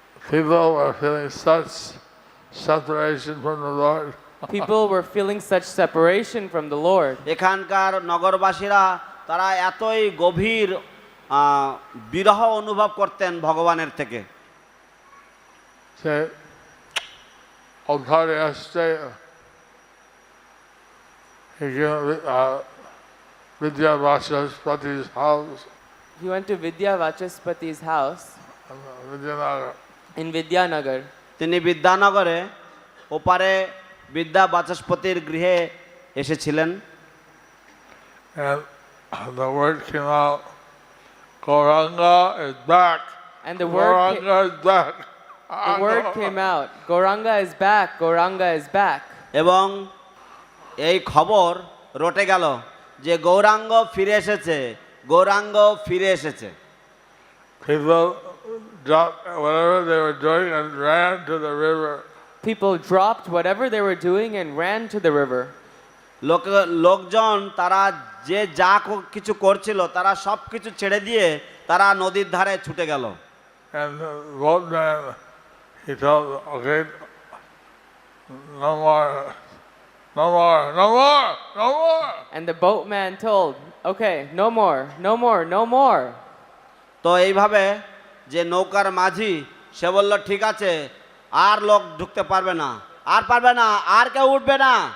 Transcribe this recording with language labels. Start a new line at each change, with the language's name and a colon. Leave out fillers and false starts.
English: people were feeling such separation from the Lord. People were feeling such separation from the Lord.
Bangla: এখানকার নগরবাসীরা তারা এতই গভীর বিরহ অনুভব করতেন ভগবানের থেকে।
English: Say, Audhari Este, he came Vidya Vachaspati's house He went to Vidya Vachaspati's house in Vidyanagar. in Vidyanagar.
Bangla: তিনি বিদ্যানগরে ওপারে বিদ্যা বাচস্পতির গৃহে এসেছিলেন।
English: And the word came out, Gauranga is back. And the word Gauranga is back. The word came out, Gauranga is back, Gauranga is back.
Bangla: এবং এই খবর রটে গেল যে গৌরাঙ্গ ফিরে এসেছে, গৌরাঙ্গ ফিরে এসেছে।
English: People dropped whatever they were doing and ran to the river people dropped whatever they were doing and ran to the river.
Bangla: লোকজন তারা যে যা কিছু করছিল তারা সব কিছু ছেড়ে দিয়ে তারা নদীর ধারে ছুটে গেল।
English: And the boatman, he told, okay, no more, no more, no more, no more. And the boatman told, okay, no more, no more, no more.
Bangla: তো এইভাবে যে নৌকার মাঝি সে বলল ঠিক আছে আর লোক ঢুকতে পারবে না, আর পারবে না, আর কেউ উঠবে না।